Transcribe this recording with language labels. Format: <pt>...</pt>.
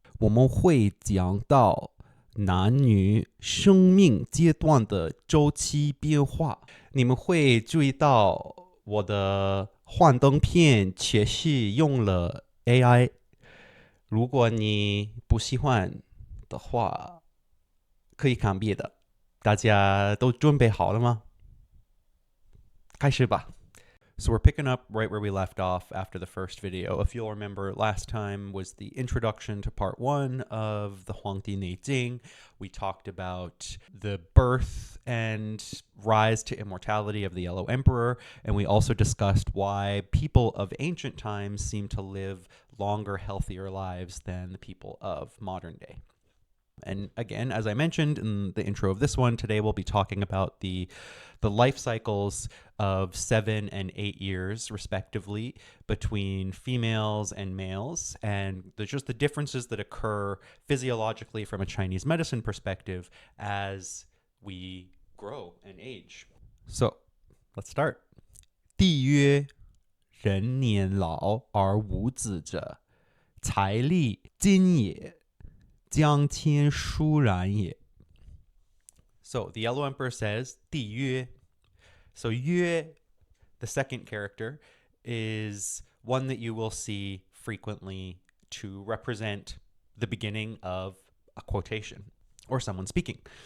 <zh>我们会讲到男女生命阶段的周期变化。你们会注意到我的幻灯片确实用了 AI。如果你不喜欢的话，可以看别的。大家都准备好了吗？开始吧。</zh> <en>So we're picking up right where we left off after the first video. If you'll remember, last time was the introduction to part 1 of the Huangdi Neijing. We talked about the birth and rise to immortality of the Yellow Emperor, and we also discussed why people of ancient times seem to live longer, healthier lives than the people of modern day. And again, as I mentioned in the intro of this one, today we'll be talking about the life cycles of 7 and 8 years, respectively, between females and males. And there's just the differences that occur physiologically from a Chinese medicine perspective as we grow and age. So let's start.</en> <zh>帝曰：人年老而无子者，财力金也。将天殊然也.</zh> <en>So the Yellow Emperor says, 帝曰. So 曰, the second character, is one that you will see frequently to represent the beginning of a quotation or someone speaking.</en>